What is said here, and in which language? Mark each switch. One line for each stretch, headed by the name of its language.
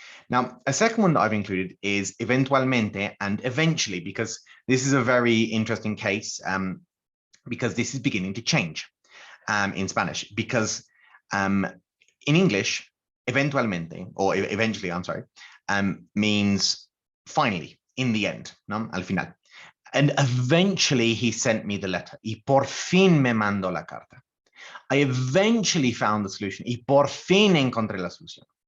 English: Now, a second one that I've included is eventualmente and eventually, because this is a very interesting case, because this is beginning to change in Spanish, because in English, eventualmente, or eventually, I'm sorry, means finally, in the end,
Spanish: ¿no? Al final.
English: And eventually he sent me the letter.
Spanish: Y por fin me mandó la carta.
English: I eventually found the solution.
Spanish: Y por fin encontré la solución.